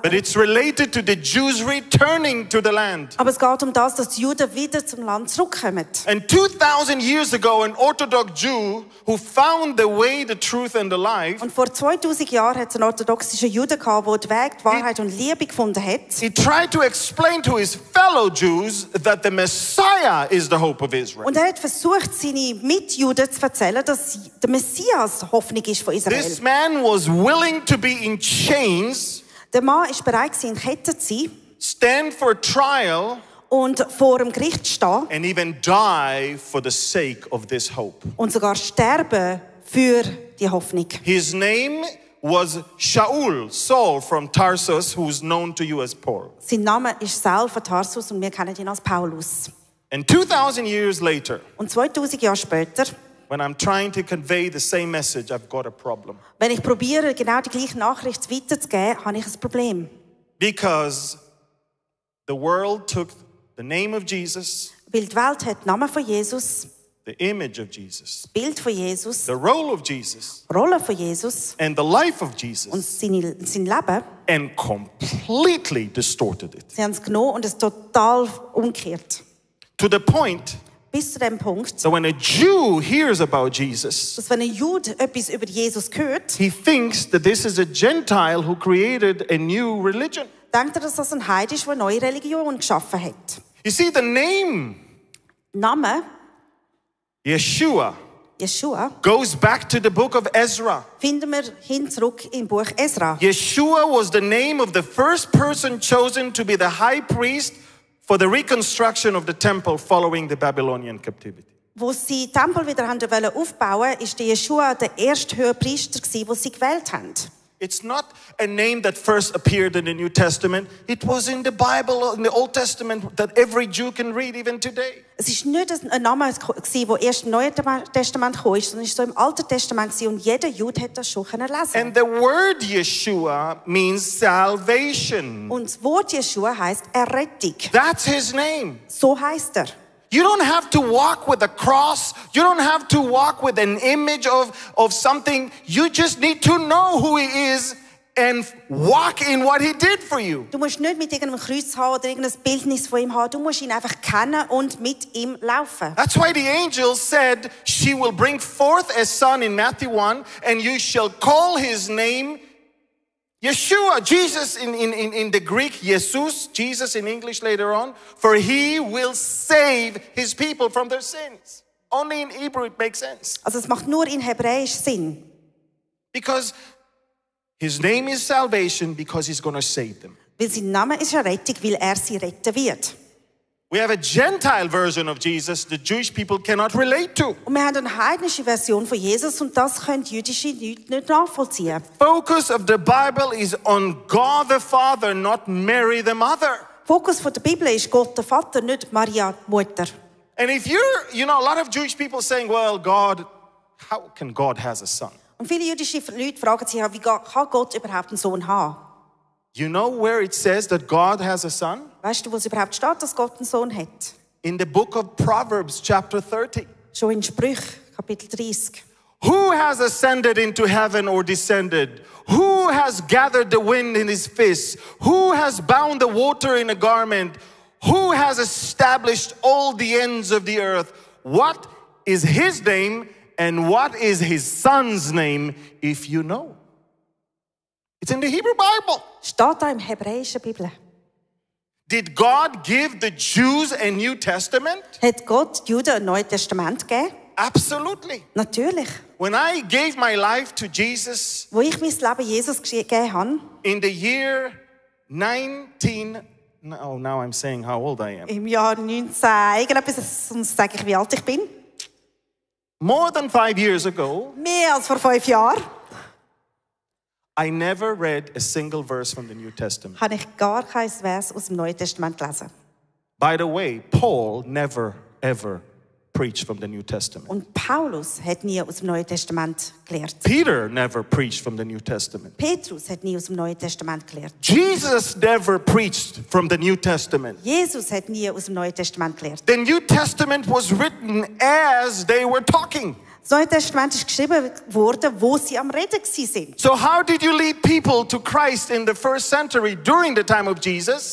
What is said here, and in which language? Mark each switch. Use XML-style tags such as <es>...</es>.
<en>but it's related to the Jews returning to the land.</en> <de>Aber es geht um das, dass die Juden wieder zum Land zurückkommen.</de> <en>And 2000 years ago, an Orthodox Jew who found the way, the truth, and the life,</en> <de>Und vor 2000 Jahren hat es einen orthodoxischen Juden gehabt, der die Weg, die Wahrheit und Liebe gefunden hat.</de> <en>he tried to explain to his fellow Jews that the Messiah is the hope of Israel.</en> <de>Und er hat versucht, seine Mitjuden zu erzählen, dass der Messias die Hoffnung ist von Israel.</de> <en>This man was willing to be in chains,</en> <de>Der Mann war bereit, in Ketten zu sein</de> <en>stand for trial,</en> <de>und vor dem Gericht zu stehen</de> <en>and even die for the sake of this hope.</en> <de>und sogar sterben für die Hoffnung.</de> <en>His name was Saul from Tarsus, who's known to you as Paul.</en> <de>Sein Name ist Saul von Tarsus und wir kennen ihn als Paulus.</de> <en>And 2000 years later,</en> <de>Und 2000 Jahre später,</de> <en>when I'm trying to convey the same message, I've got a problem.</en> <de>wenn ich probiere, genau die gleiche Nachricht weiterzugeben, habe ich ein Problem.</de> <en>Because the world took the name of Jesus,</en> <de>Weil die Welt hat den Namen von Jesus,</de> <en>the image of Jesus,</en> <de>das Bild von Jesus,</de> <en>the role of Jesus,</en> <de>die Rolle von Jesus</de> <en>and the life of</en> <de>und</de> <en>Jesus,</en> <de>sein Leben.</de> <en>and completely distorted it.</en> <de>Sie haben es genommen und es total umgekehrt.</de> <en>To the point</en> <de>Bis zu dem Punkt,</de> <en>that when a Jew hears about Jesus,</en> <de>dass wenn ein Jude etwas über Jesus hört,</de> <en>he thinks that this is a Gentile who created a new religion.</en> <de>denkt er, dass das ein Heide ist, der eine neue Religion geschaffen hat.</de> <en>You see, the name</en> <de>Name</de> <en>Yeshua</en> <de>Yeshua</de> <en>goes back to the book of Ezra.</en> <de>finden wir hin zurück im Buch Esra.</de> <en>Yeshua was the name of the first person chosen to be the high priest for the reconstruction of the temple following the Babylonian captivity.</en> <de>Wo sie den Tempel wieder aufbauen wollten, ist der Yeshua der erste Hohepriester, den sie gewählt haben.</de> <en>It's not a name that first appeared in the New Testament. It was in the Bible, in the Old Testament, that every Jew can read even today.</en> <de>Es ist nicht ein Name, der erst im Neuen Testament gekommen ist, sondern es war so im Alten Testament und jeder Jude hat das schon lesen.</de> <en>And the word Yeshua means salvation.</en> <de>Und das Wort Yeshua heisst Errettung.</de> <en>That's his name.</en> <de>So heisst er.</de> <en>You don't have to walk with a cross. You don't have to walk with an image of something. You just need to know who he is and walk in what he did for you.</en> <de>Du musst nicht mit irgendeinem Kreuz haben oder irgendein Bildnis von ihm haben. Du musst ihn einfach kennen und mit ihm laufen.</de> <en>That's why the angel said she will bring forth a son in Matthew 1 and you shall call his name Yeshua, Jesus in the Greek, Jesus, Jesus in English later on, for he will save his people from their sins. Only in Hebrew it makes sense.</en> <de>Also es macht nur in Hebräisch Sinn.</de> <en>Because his name is salvation because he's going to save them.</en> <de>Weil sein Name ist Errettung, weil er sie retten wird.</de> <en>We have a Gentile version of Jesus the Jewish people cannot relate to.</en> <de>Und wir haben eine heidnische Version von Jesus und das können jüdische Leute nicht nachvollziehen.</de> <en>Focus of the Bible is on God the Father, not Mary the mother.</en> <de>Fokus von der Bibel ist Gott der Vater, nicht Maria die Mutter.</de> <en>And if you're, a lot of Jewish people saying, well, God, how can God has a son?</en> <de>Und viele jüdische Leute fragen sich, wie kann Gott überhaupt einen Sohn haben?</de> <en>You know where it says that God has a son?</en> <de>Weißt du, wo es überhaupt steht, dass Gott einen Sohn hat?</de> <en>In the book of Proverbs, chapter 30.</en> <de>Schon in Sprüch, Kapitel 30.</de> <en>Who has ascended into heaven or descended? Who has gathered the wind in his fist? Who has bound the water in a garment? Who has established all the ends of the earth? What is his name and what is his son's name, if you know? It's in the Hebrew Bible.</en> <de>Steht da im hebräischen Bibel.</de> <en>Did God give the Jews a New Testament?</en> <de>Hat Gott Juden ein Neues Testament gegeben?</de> <en>Absolutely.</en> <de>Natürlich.</de> <en>When I gave my life to Jesus</en> <de>Wo ich mein Leben Jesus gegeben habe,</de> <en>in the year 19... Oh, now I'm saying how old I am.</en> <de>im Jahr 19, irgendetwas, sonst sage ich, wie alt ich bin.</de> <en>more than 5 years ago,</en> <de>mehr als vor 5 Jahren,</de> <en>I never read a single verse from the New Testament.</en> <de>habe ich gar kein Vers aus dem Neuen Testament gelesen.</de> <en>By the way, Paul never, ever preached from the New Testament.</en> <de>Und Paulus hat nie aus dem Neuen Testament gelehrt.</de> <en>Peter never preached from the New Testament.</en> <de>Petrus hat nie aus dem Neuen Testament gelehrt.</de> <en>Jesus never preached from the New Testament.</en> <de>Jesus hat nie aus dem Neuen Testament gelehrt.</de> <en>The New Testament was written as they were talking.</en> <de>Das Neue Testament ist geschrieben worden, wo sie am Reden sind.</de> <en>So how did you lead people to Christ in the first century during the time of Jesus?</en>